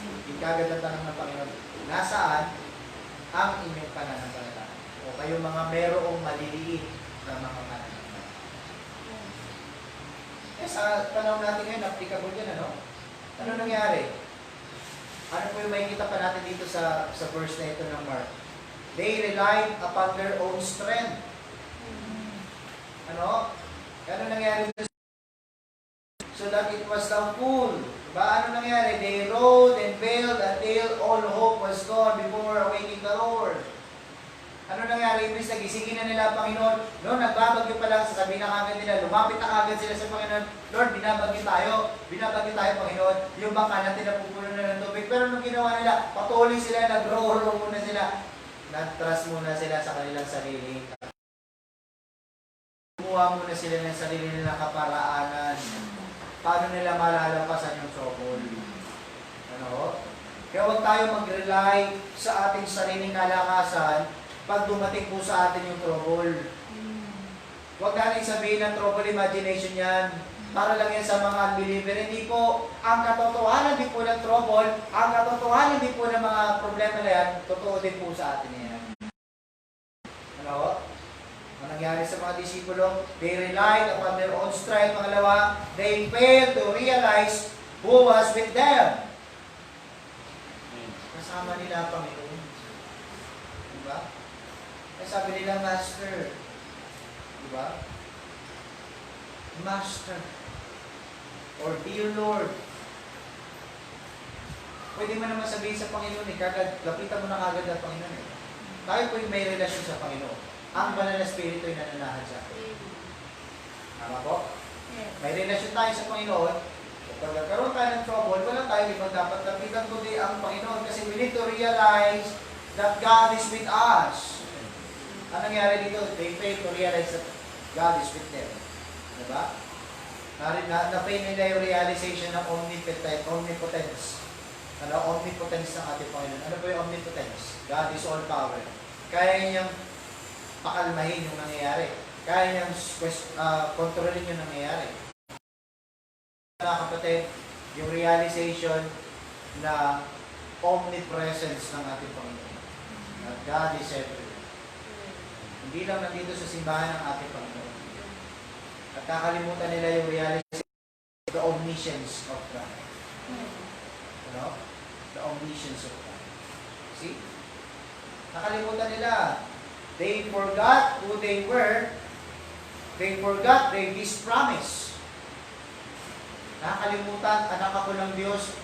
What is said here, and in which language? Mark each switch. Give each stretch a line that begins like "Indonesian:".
Filipino: Ikagad ang tanong ng Panginoon, nasaan ang inyong pananampalataya? O kayo mga merong maliliit na mga pananampalataya. Sa panahon natin ngayon, applicable yan, ano? Ano nangyari? Ano po yung makikita pa natin dito sa verse na ito ng Mark?
English: They relied upon their own strength.
Filipino: Ano? Ano nangyari?
English: So that it was now full.
Filipino: Diba? Ano nangyari?
English: They rode and bailed until all hope was gone before awaiting the Lord.
Filipino: Ano nangyari? Ibig nagisingin na nila ang Panginoon. Noon, nagbabagyo pa lang, sasabihin na kagad nila, lumapit na kagad sila sa Panginoon. Lord, binabagyo tayo, Panginoon. Yung bangka natin napupuno na ng tubig. Pero nung ginawa nila, patuloy sila, nag-roll muna sila. Nag-trust muna sila sa kanilang sarili. Kumuha muna sila ng sarili nilang kaparaanan. Paano nila malalampasan yung trouble? Ano? Kaya huwag tayo mag-rely sa ating sariling kalakasan pag dumating po sa atin yung trouble. Huwag natin sabihin ng trouble imagination yan. Para lang yan sa mga unbeliever. Hindi po. Ang katotohanan din po ng trouble, ang katotohanan din po ng mga problema na yan, totoo din po sa atin yan. Ano? Ang nangyari sa mga disipulo,
English: they relied upon their own strength. Pangalawa, they failed to realize who was with them.
Filipino: Kasama nila ang Panginoon. Diba? Ay sabi nila, Master. Diba? Master.
English: Or Dear Lord.
Filipino: Pwede mo naman sabihin sa Panginoon, lapitan mo na kagad ang Panginoon. Tayo po yung may relasyon sa Panginoon. Ang banal na spirito ay nananahan sa atin. Tama po? May relasyon tayo sa Panginoon. Kapag nagkaroon tayo ng trouble, wala tayo ibang dapat lapitan kundi ang Panginoon.
English: Kasi we need to realize that God is with us.
Filipino: Ano nangyari dito?
English: They failed to realize that God is with them.
Filipino: Diba? Na-fail nila yung realization ng omnipotence. Ano? Omnipotence ng ating Panginoon. Ano po yung omnipotence?
English: God is all power.
Filipino: Kaya niyang pakalmahin yung nangyayari. Kaya niyang kontrolin yung nangyayari. Mga kapatid, yung realization na omnipresence ng ating Panginoon.
English: That God is everywhere.
Filipino: Hindi lang nandito sa simbahan ng ating Panginoon. At nakalimutan nila yung realization,
English: the omniscience of God. Ano? The omniscience of God. See?
Filipino: Nakalimutan nila.
English: They forgot who they were. They forgot this promise.
Filipino: Nakalimutan, anak ako ng Diyos.